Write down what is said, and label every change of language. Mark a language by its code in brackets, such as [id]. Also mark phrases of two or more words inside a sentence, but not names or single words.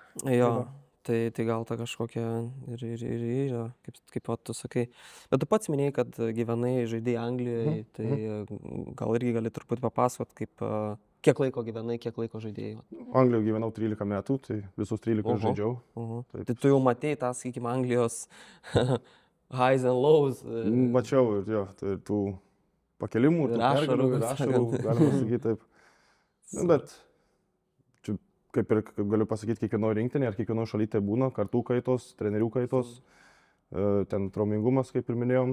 [lt] Jo, tai gal ta kažkokia ir yra, kaip tu sakai. Bet tu pats minėjai, kad gyvenai žaidėjai Anglijoje, tai gal irgi gali truputį papasakot, kiek laiko gyvenai, kiek laiko žaidėjai. Anglijoje gyvenau 13 metų, tai visus 13 žaidžiau. Tai tu jau matėjai tą, sakykime, Anglijos [en] highs and lows. [lt] Mačiau ir jo, tai tų pakelimų, tų pergalių, ašarų, galima sakyti taip. Bet čia, kaip ir galiu pasakyti, kiekvieno rinktinė ar kiekvieno šalyje tai būna, kartų kaitos, trenerių kaitos, ten traumingumas, kaip ir minėjom.